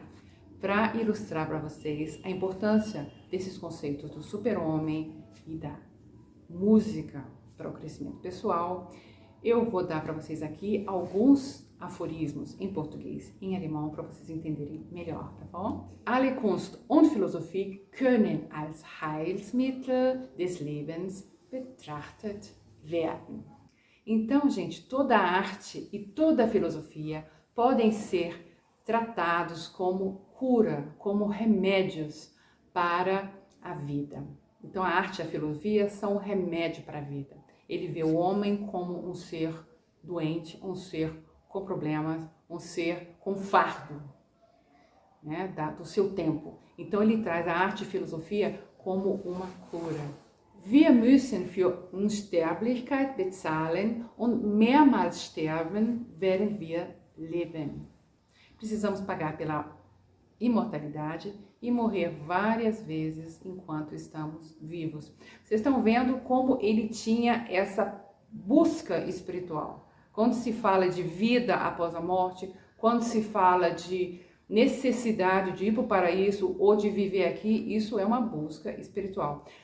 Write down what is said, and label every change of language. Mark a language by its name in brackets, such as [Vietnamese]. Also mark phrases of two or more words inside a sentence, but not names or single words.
[Portuguese] Para ilustrar para vocês a importância desses conceitos do super-homem e da música para o crescimento pessoal, eu vou dar para vocês aqui alguns aforismos em português e em alemão para vocês entenderem melhor, tá bom? [German] Alle Kunst und Philosophie können als Heilsmittel des Lebens betrachtet werden. [Portuguese] Então, gente, toda a arte e toda a filosofia podem ser tratados como cura, como remédios para a vida. Então, a arte e a filosofia são um remédio para a vida. Ele vê o homem como um ser doente, um ser com problemas, um ser com fardo, né, do seu tempo. Então, ele traz a arte e a filosofia como uma cura. [German] Wir müssen für Unsterblichkeit bezahlen und mehrmals sterben, während wir leben. [Portuguese] Precisamos pagar pela imortalidade e morrer várias vezes enquanto estamos vivos. Vocês estão vendo como ele tinha essa busca espiritual. Quando se fala de vida após a morte, quando se fala de necessidade de ir para o paraíso ou de viver aqui, isso é uma busca espiritual.